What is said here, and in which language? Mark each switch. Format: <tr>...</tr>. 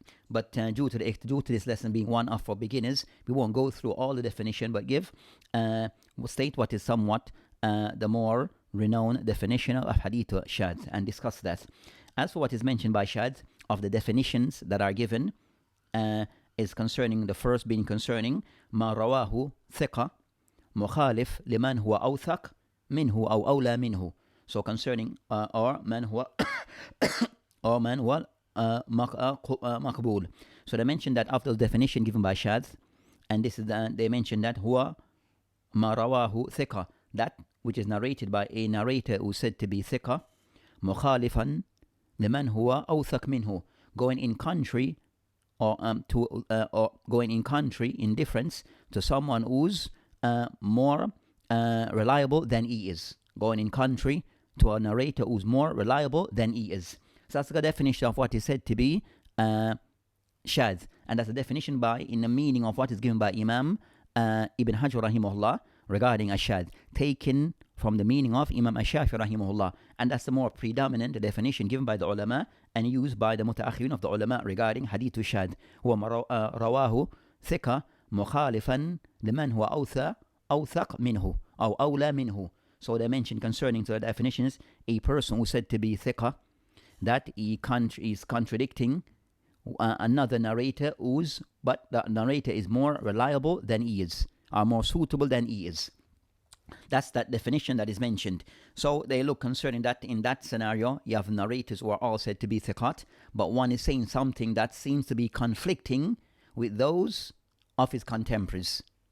<en>But due to this lesson being one of for beginners, we won't go through all the definition, but we'll state what is somewhat the more renowned definition of hadith al-Sha'th and discuss that. As for what is mentioned by Sha'th, of the definitions that are given, is concerning the first being concerning</en> <ar>ما رواه ثقة مخالف لمن هو أوثق منه أو أولى منه.</ar> <en>So concerning or</en> <ar>من هو or من هو مقبول.</ar> <en>So they mentioned that after the definition given by Sha'th, and this is they mentioned that</en> <ar>هو ما رواه ثقة,</ar> <en>that which is narrated by a narrator who said to be ثقة,</en> <ar>مخالفا لمن هو أوثق منه,</ar> <en>going in contrary or going in contrary, in difference to someone who's more reliable than he is, going in contrary to a narrator who's more reliable than he is. So that's the definition of what is said to be Sha'th, and that's the definition in the meaning of what is given by Imam Ibn Hajar rahimahullah regarding Sha'th, taken from the meaning of Imam Ash-Shafi rahimahullah, and that's the more predominant definition given by the ulama and used by the mutaakhirun of the ulama regarding hadith al-Sha'th.</en> <ar>هو رواه ثقة مخالفا لمن هو أوثق منه أو أولى منه.</ar> <en>So they mentioned concerning the definitions, a person who said to be ثقة, that he is contradicting another narrator but the narrator is more reliable than he is, or more suitable than he is. That's that definition that is mentioned. So they look concerning that in that scenario, you have narrators who are all said to be thiqat, but one is saying something that seems to be conflicting with those of his contemporaries.</en>